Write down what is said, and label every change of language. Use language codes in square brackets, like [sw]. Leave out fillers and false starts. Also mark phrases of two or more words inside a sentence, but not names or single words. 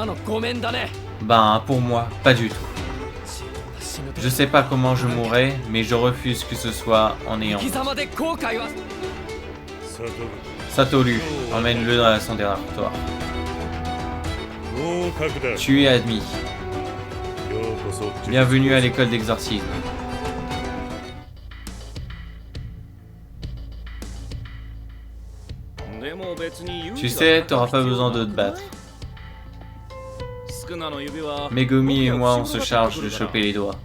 [fr] Ben, pour moi, pas du tout. Je sais pas comment je mourrai, mais je refuse que ce soit en ayant. 悟 Satoru, emmène-le dans son dérogatoire. [ja] 合格だ [fr] Tu es admis. [ja] ようこそ [fr] Bienvenue à l'école d'exorcisme. Tu sais, t'auras pas besoin de te battre. Megumi et moi, on se charge de choper les doigts.